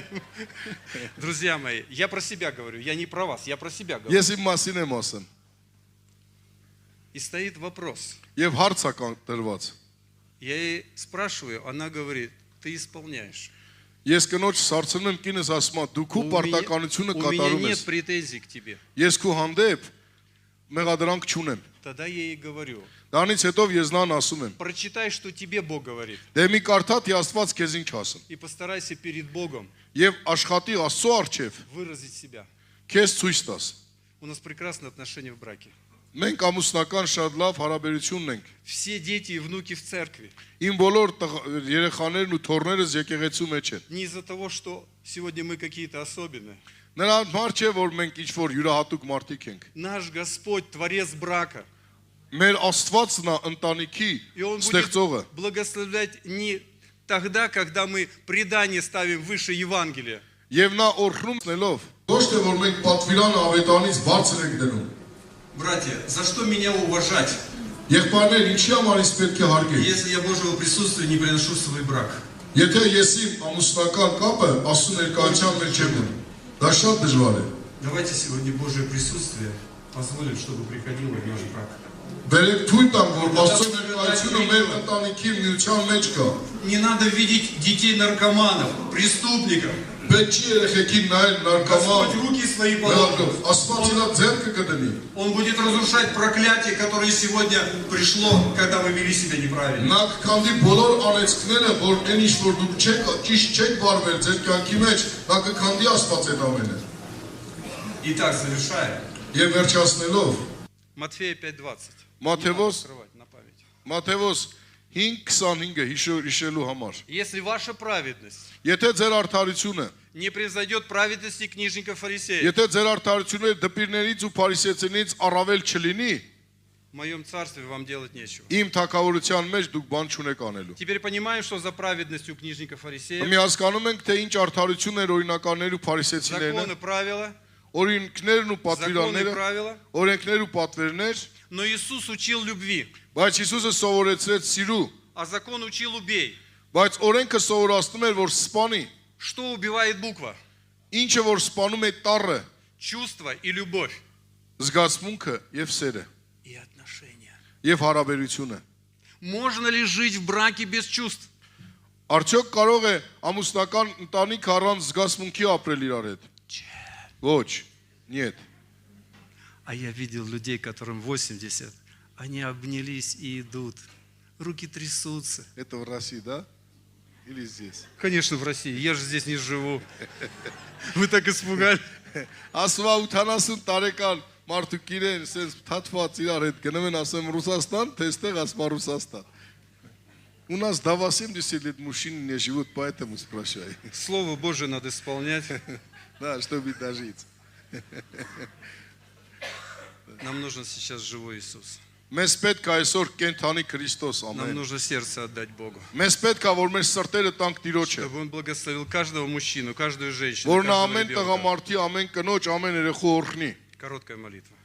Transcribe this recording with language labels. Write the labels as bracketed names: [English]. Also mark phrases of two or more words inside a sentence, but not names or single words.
[Russian] Друзья мои, я про себя говорю, я не про вас, я про себя говорю. [Armenian] Ես իմ մասին եմ ասում։ [Russian] И стоит вопрос. [Armenian] Եվ հարց է կանտրված։ [Russian] Я ей спрашиваю, она говорит, ты исполняешь. [Armenian] Ես կնոջ սարցնում եմ կինս ասում, դու քո պարտականությունը [Russian] У меня [Armenian] կատարում [Russian] нет [Armenian] ես։ [Russian] претензий к тебе. [Armenian] Ես քո հանդեպ մեղադրանք չունեմ։ [Russian] Тогда я ей говорю, [Armenian] Դրանից հետո ես նրան ասում եմ. [Russian] прочитай, что тебе Бог говорит. [Armenian] Դե մի կարդա թե Աստված քեզ ինչ ասում։ [Russian] И постарайся перед Богом [Armenian] Եվ աշխատի Աստծո առջև [Russian] выразить себя. [Armenian] քեզ ցույց տաս։ [Russian] У нас прекрасные отношения в браке. [Armenian] Մենք ամուսնական շատ լավ հարաբերություն ունենք։ [Russian] Все дети и внуки в церкви. [Armenian] Իմ բոլոր երեխաներն ու թոռներս եկեղեցու մեջ են։ [Russian] Не из-за того, что сегодня мы какие-то особенные. [Armenian] Նրան համար չէ, որ մենք ինչ-որ յուրահատուկ մարդիկ ենք։ [Russian] Наш Господь, Творец брака. [Armenian] Մեր Աստվածն է ընտանիքի [Russian] И Он будет [Armenian] ստեղծողը։ [Russian] благословлять не тогда, когда мы предание ставим выше Евангелия. [Armenian] Եվ նա օրհնում նելով։ Ոչ թե որ մենք պատվիրանը ավետանից բարձր ենք դնում։ [Russian] Братья, за что меня уважать, [Armenian] Եղբայրներ, ինչի համար ինձ պետք է հարգել։ [Russian] если я Божьего присутствия не приношу в свой брак? [Armenian] Եթե ես իմ ամուսնական կապը Աստծո ներկայության մեջ չեմ ունում, դա շատ դժվար է։ [Russian] Давайте сегодня Божье присутствие позволим, чтобы приходило в наш брак. [Armenian] Բերեք թույլ տամ, որ Աստծո ներկայությունը մեր ընտանիքի միության մեջ կա։ [Russian] Не надо видеть детей наркоманов, преступников. [Armenian] Պետք չի երեխեքին նայել [Russian] Господь [Armenian] նարկոման [Russian] руки свои положил. [Armenian] Աստված իրա ձեռքը կդնի։ [Russian] Он будет разрушать проклятие, которое сегодня пришло, когда мы вели себя неправильно. [Armenian] Նա կքանդի բոլոր անեծքները, որ այն ինչ որ դուք չեք ճիշտ չեք վարվել ձեր կյանքի մեջ, նա կքանդի Աստված այդ ամենը։ [Russian] Итак, завершаем. [Armenian] Եվ վերջացնելով [Russian] Матфея 5:20. [Armenian] Մատթեոս [Russian] Открывать на память. [Armenian] Մատթեոս 5:25-ը հիշելու համար։ [Russian] Если ваша праведность [Armenian] Եթե ձեր արդարությունը, [Russian] не превзойдет праведности книжников фарисеев, [Armenian] եթե ձեր արդարությունը դպիրներից ու փարիսեցիներից առավել չլինի, [Russian] в моем царстве вам делать нечего. [Armenian] իմ թակավորության մեջ դուք բան չունեք անելու։ [Russian] Теперь понимаем, что за праведностью книжников фарисеев, [Armenian] Մի հասկանում ենք, թե ինչ արդարություն էր օրինականներ ու փարիսեցիներն, [Russian] законы, правила, [Armenian] օրենքներն ու [Russian] законы, [Armenian] պատվիրանները, [Russian] правила. [Armenian] օրենքներ ու պատվերներ, [Russian] Но Иисус учил любви, [Armenian] բայց Հիսուսը սովորեցրեց սիրու, [Russian] а закон учил убей. [Armenian] բայց օրենքը սովորացնում էր, որ սպանի, [Russian] Что убивает буква? [Armenian] ինչը որ սպանում է տառը, [Russian] Чувство и любовь. [Armenian] զգացմունքը եւ սերը [Russian] И отношения. [Armenian] եւ հարաբերությունը։ [Russian] Можно ли жить в браке без чувств? [Armenian] Արդյոք կարող է ամուսնական ընտանիք առանց զգացմունքի ապրել իրար հետ։ Ոչ, [Russian] нет։ А я видел людей, которым 80, они обнялись и идут. Руки трясутся. Это в России, да? Или здесь? Конечно, в России. Я же здесь не живу. Вы так испугали. [Armenian] Ասում է 80 տարեկան մարդուկ իրեն sense թաթված իրար հետ գնում են ասեմ Ռուսաստան, թե այստեղ ասում Ռուսաստան։ [Russian] У нас до 80 лет мужчины не живут, поэтому спрашивай. Слово Божие надо исполнять. Да, чтобы дожить. Нам нужен сейчас живой Иисус. [Armenian] Մեզ պետք է այսօր կենթանի Քրիստոս, [Russian] Нам [Armenian] ամեն։ [Russian] нужно сердце отдать Богу. [Armenian] Մեզ պետք է որ մեր սրտերը տանք Տիրոջը, [Russian] Чтобы Он благословил каждого мужчину, каждую женщину, [Armenian] որ նա [Russian] каждого [Armenian] ամեն [Russian] ребенка. [Armenian] տղամարդի, ամեն կնոջ, ամեն երեխու օրհնի։ [Russian] Короткая молитва.